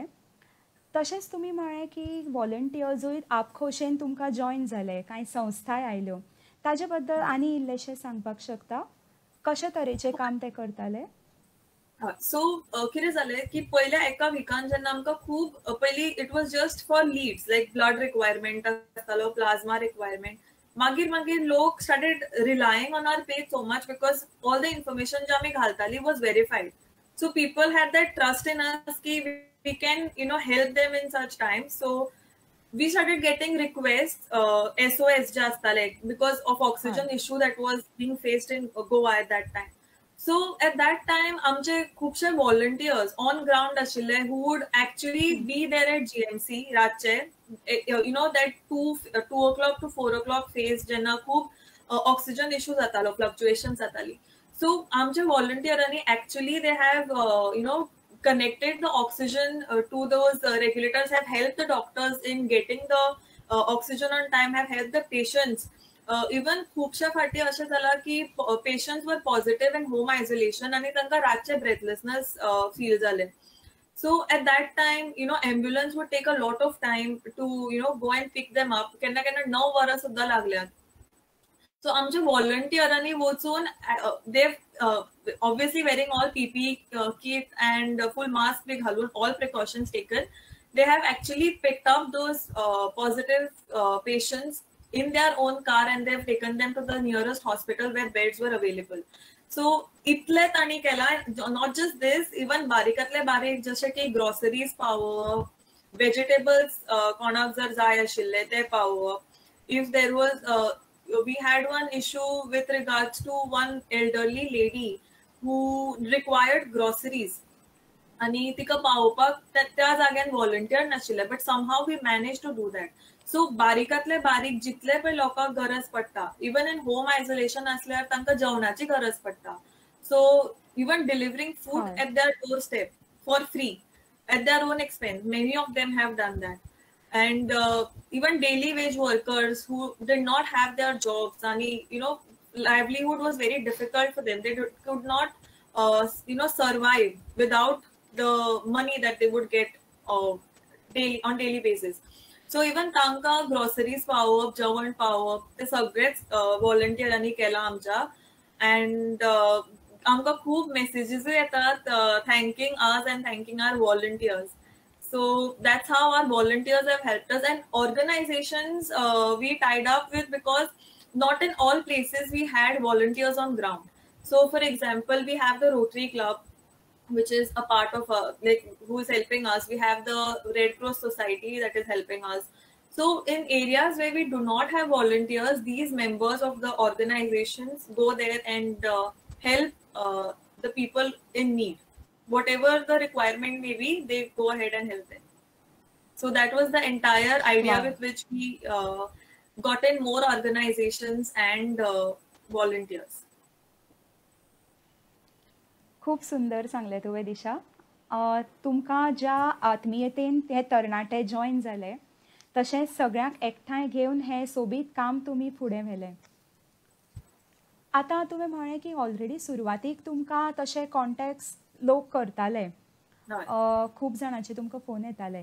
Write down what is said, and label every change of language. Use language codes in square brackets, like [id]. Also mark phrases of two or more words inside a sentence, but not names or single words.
[kok] तशेंच तुमी म्हळें की व्हॉलंटियर्सूय आपखोशेन तुमकां जॉयन जाले, कांय संस्थाय आयल्यो. ताजे बद्दल आनी इल्लेशें सांगपाक शकता? कशे तरेचें काम ते करताले? सो कितें जालें की पयल्या एका विकान जेन्ना आमकां खूब पयलीं [en] it was just for leads, like blood requirement आसतालो, plasma requirement. [kok] मागीर लोक [en] started relying on our page so much because all the information [kok] जे आमी घालताली [en] was verified. So people had that trust in us की we can help them in such time. सो we started getting requests, SOS [kok] जे आसताले, [en] because of oxygen issue that was being faced in Goa at that time. So at that time [kok] आमचे खूपशे [en] volunteers on ground आशिल्ले who would actually be there at GMC रातचे, you know that 2 o'clock to 4 o'clock phase [kok] जेन्ना खूप [en] oxygen issue जातालो, fluctuations जाताली. So आमचे volunteersनी actually they have you know connected the oxygen to those regulators, have helped the doctors in getting the oxygen on time, have helped the patients. [kok] इवन खुबशा फाटी अशें जाला की [en] patients were positive in home isolation [kok] आनी तांकां रातचे [en] breathlessness feel [kok] जाले. [en] So at that time, you know, ambulance would take a lot of time to, you know, go and pick them up. [kok] केन्ना केन्ना 9 वरां सुद्दां लागल्यात. [en] So आमच्या volunteersनी वचून they obviously wearing all PPE kit and full mask [kok] बी घालून, [en] all precautions taken. They have actually picked up those positive patients in their own car and they've taken them to the nearest hospital where beds were available. [kok] So इतले तांणी केला. [en] Not just this, even [kok] बारीकातले बारीक जशे की groceries पावोवप, vegetables कोणाक जर जाय आशिल्ले ते पावोवप. [en] If there was we had one issue with regards to one elderly lady who required groceries [kok] आणि तिका पावोवपाक त्या जाग्यान volunteer नाशिल्ले, [en] but somehow we managed to do that. [kok] सो बारीकातले बारीक जितले पण लोकांक गरज पडटा, [en] even in home isolation [kok] असल्यार तांकां जेवणाची गरज पडटा. [en] So even delivering food at their door step for free at their own expense. Many of them have done that. And even daily wage workers who did not have their jobs, and you know, livelihood was very difficult for them. They could not, you know, survive without the money that they would get on daily basis. So even [kok] तांकां ग्रोसरीज पावोवप, जेवण पावोवप ते सगळेच व्हॉलंटियरांनी केला आमच्या. [en] अँड [kok] आमकां खूब [en] मेसेजीस येतात thanking us and thanking our volunteers. So that's how our volunteers have helped us, and organizations we tied up with, because not in all places we had volunteers on ground. So for example, we have the Rotary Club, which is a part of like who is helping us. We have the Red Cross Society that is helping us. So in areas where we do not have volunteers, these members of the organizations go there and help the people in need. Whatever the requirement may be, they go ahead and help them. So that was the entire idea with which we got in more organizations and volunteers. [kok] खूप सुंदर सांगले तुवें दिशा. तुमकां ज्या आत्मीयतेन हे तरणाटे जॉइन जाले, तशेंच सगळ्यांक एकठांय घेवन हे सोबीत काम तुमी फुडें व्हेलें. आतां तुवें म्हळें की ऑलरेडी सुरवातीक तुमकां तशे कॉन्टॅक्ट्स लोक करताले, खूब जाणांचे तुमकां फोन येताले.